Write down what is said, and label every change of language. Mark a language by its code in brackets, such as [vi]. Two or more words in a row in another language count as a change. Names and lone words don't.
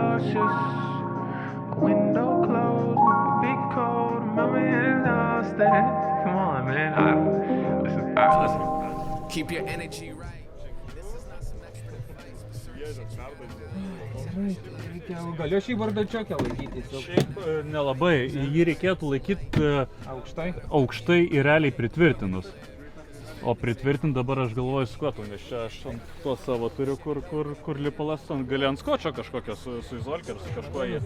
[en] suspicious. Window closed, big cold, mommy is downstairs. Come on, man. Listen. Keep your energy right. [lt] Galiu šį bardačiokę laikyti. Šiaip nelabai, jį reikėtų laikyti aukštai ir realiai pritvirtinus. O pritvirtint dabar aš galvoju skotų, nes čia aš ant to savo turiu, kur lipalas gali ant skočio kažkokio su izolke ar su kažkuo jį.